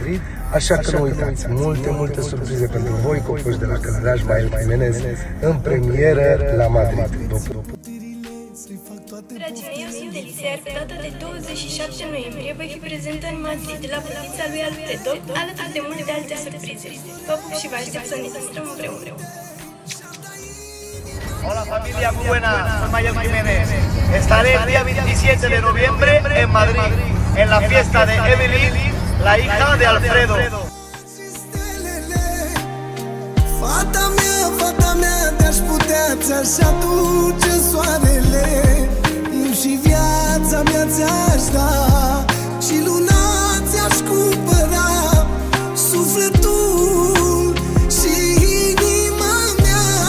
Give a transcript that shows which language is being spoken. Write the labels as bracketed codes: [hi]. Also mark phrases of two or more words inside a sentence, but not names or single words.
[ro] Așa că nu uitați, multe surprize pentru voi, Gocoș de la Călăraș, Demael Jimenez, în premieră la Madrid. Dragii mei, eu sunt Elisa, iar pe data de 27 noiembrie voi fi prezentă în Madrid la fetița lui Alfredo, alături de multe alte surprize. Vă pup și vă aștept să ne distrăm împreună. [es] Hola familia, muy buenas, soy Mayel Jiménez. Estaré el día 27 de noviembre en Madrid, en la fiesta de Evelyn, la hija de Alfredo. [ro] Fata mea, te-aș putea, ți-aș aduce soarele. Eu și viața mea ți-aș da, și luna ți-aș cumpăra, sufletul și inima mea.